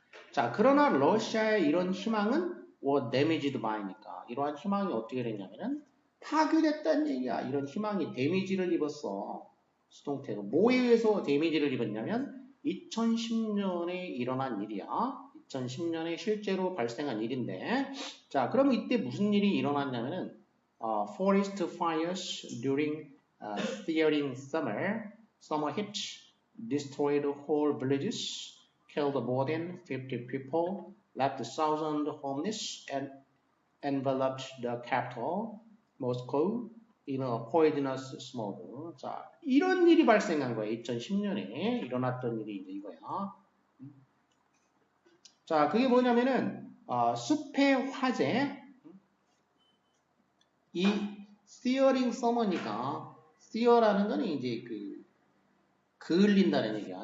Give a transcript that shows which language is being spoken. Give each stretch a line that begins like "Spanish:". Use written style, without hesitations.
Korean: 자, 그러나 러시아의 이런 희망은
English: was damaged by
Korean: 니까 이러한 희망이 어떻게 됐냐면은 파괴됐다는 얘기야. 이런 희망이 데미지를 입었어. 수동태로. 뭐에 의해서 데미지를 입었냐면 2010년에 일어난 일이야. 2010년에 실제로 발생한 일인데 자, 그러면 이때 무슨 일이 일어났냐면은
English: forest fires during Searing summer heat destroyed whole villages, killed more than 50 people, left thousands homeless, and enveloped the capital, Moscow, in a poisonous smoke.
Korean: 자, 이런 일이 발생한 거야. 2010년에 일어났던 일이 이제 이거야. 자, 그게 뭐냐면은 숲의 화재. 이
English: searing summer
Korean: 니까 sear라는 거는 이제 그을린다는 얘기야.